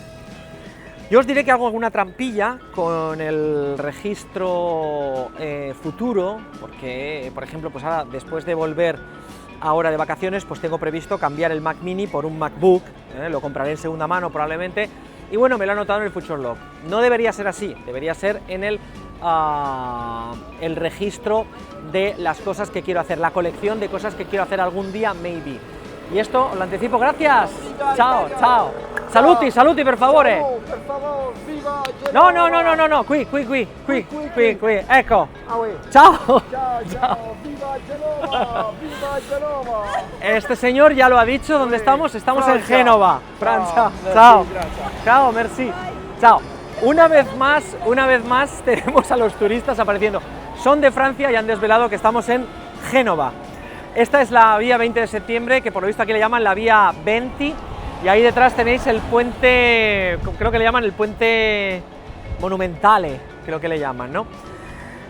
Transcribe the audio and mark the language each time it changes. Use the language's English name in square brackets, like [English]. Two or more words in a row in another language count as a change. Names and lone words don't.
[Spanish] Yo os diré que hago alguna trampilla con el registro futuro, porque, por ejemplo, pues ahora, después de volver ahora de vacaciones, pues tengo previsto cambiar el Mac Mini por un MacBook, lo compraré en segunda mano probablemente, y bueno, me lo he anotado en el Future Log. No debería ser así, debería ser en el registro de las cosas que quiero hacer, la colección de cosas que quiero hacer algún día, maybe. Y esto lo anticipo, gracias. [Italian] Ciao, ciao. Saluti, per favore. Per favore, viva Genova. No, qui, ecco. Ciao. Ciao, viva Genova, viva Genova. [Spanish] Este señor ya lo ha dicho, ¿dónde estamos? Estamos en Francia. Génova, Francia. Merci, Chao. gracias. Chao, merci. Chao. Una vez más tenemos a los turistas apareciendo. Son de Francia y han desvelado que estamos en Génova. Esta es la vía 20 de septiembre, que por lo visto aquí le llaman la vía 20, y ahí detrás tenéis el puente, creo que le llaman el puente Monumentale, creo que le llaman, ¿no?